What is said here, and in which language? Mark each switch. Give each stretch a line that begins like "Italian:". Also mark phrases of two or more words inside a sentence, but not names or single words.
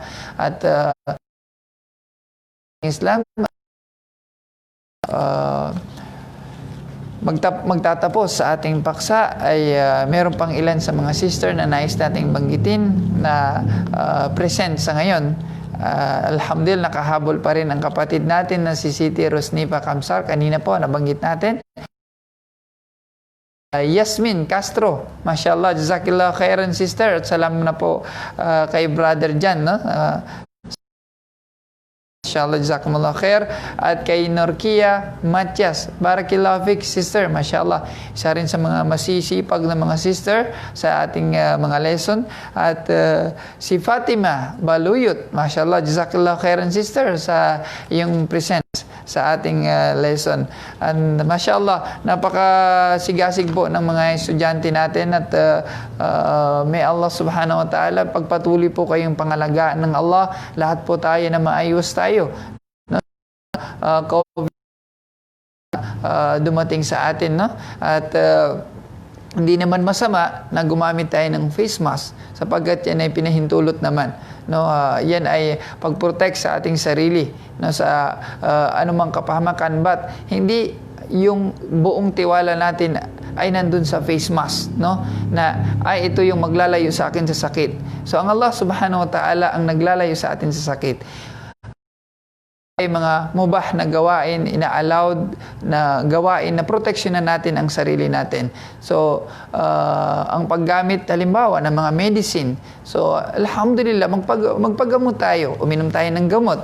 Filipino: At Islam magtatapos sa ating paksa ay meron pang ilan sa mga sister na nais nating banggitin na present sa ngayon. Alhamdulillah, nakahabol pa rin ang kapatid natin na si Siti Rosnipa Kamsar. Kanina po, nabanggit natin. Yasmin Castro, mashallah,
Arabic: جزاك الله خيرا
Filipino: sister. At salam na po kay brother Jan, no? Mashallah,
Arabic: جزاكم الله خير.
Filipino: At kay Norkia Matias,
Arabic: بارك الله فيك
Filipino: sister, mashallah, isa rin sa mga masisipag na mga sister sa ating mga lesson. At si Fatima Baluyot, mashallah,
Arabic: جزاك الله خيرا
Filipino: sister sa iyong presence sa ating lesson. And mashallah, napakasigasig po ng mga estudyante natin at may Allah
Arabic: سبحانه وتعالى
Filipino: pagpatuloy po kayong pangalagaan ng Allah. Lahat po tayo na maayos tayo. COVID dumating sa atin, no? At hindi naman masama na gumamit tayo ng face mask sapagkat yan ay pinahintulot naman, no? Yan ay pag-protect sa ating sarili, no, sa anumang kapahamakan, but hindi yung buong tiwala natin ay nandun sa face mask, no? Na ay ito yung maglalayo sa akin sa sakit. So ang Allah
Arabic: سبحانه وتعالى
Filipino: ang naglalayo sa atin sa sakit. Ay mga mubah na gawain, ina-allowed na gawain na proteksyonan natin ang sarili natin. So, ang paggamit halimbawa ng mga medicine. So, alhamdulillah, magpagamot tayo, uminom tayo ng gamot.